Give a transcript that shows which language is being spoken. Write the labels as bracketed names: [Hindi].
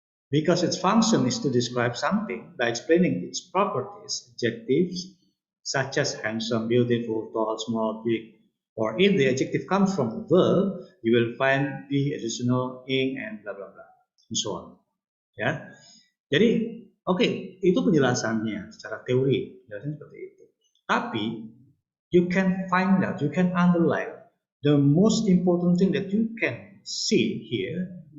[English] Because its function is to describe something by explaining its properties, adjectives, such as handsome, beautiful, tall, small, big. Or if the adjective comes from the verb, you will find the additional ing and blah blah blah, and so on. [Indonesian] Ya, jadi itu penjelasannya secara teori, penjelasannya seperti itu. Tapi [English] you can find out, you can underline the most important thing that you can see here.